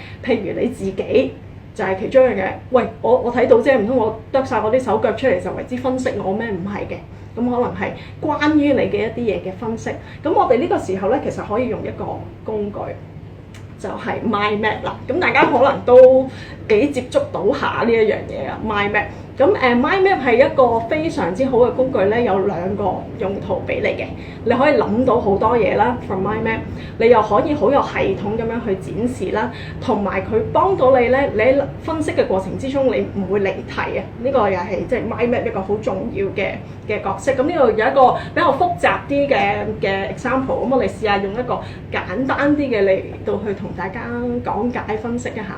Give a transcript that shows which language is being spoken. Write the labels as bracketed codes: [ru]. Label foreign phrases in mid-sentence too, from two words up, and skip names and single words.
[yue] 譬如你自己就係其中一樣嘢。喂，我睇到啫，唔通我得晒我啲手腳出嚟就為之分析我咩？唔係嘅。咁可能係關於你嘅一啲嘢嘅分析。咁我哋呢個時候咧，其實可以用一個工具，就係 [en] mind map [yue] 啦。咁大家可能都幾接觸到下呢一樣嘢啊 ， [en] mind map。 [yue] 咁 [en] mind map [yue] 係一個非常之好嘅工具咧，有2個用途俾你嘅。你可以諗到好多嘢啦 ， [en] from mind map。 [yue] 你又可以好有系統咁樣去展示啦，同埋佢幫到你咧。你喺分析嘅過程之中，你唔會離題啊。呢個又係即係 [en] mind map [yue] 一個好重要嘅角色。咁呢度有一個比較複雜啲嘅 example。咁我哋試下用一個簡單啲嘅嚟到去同大家講解分析一下。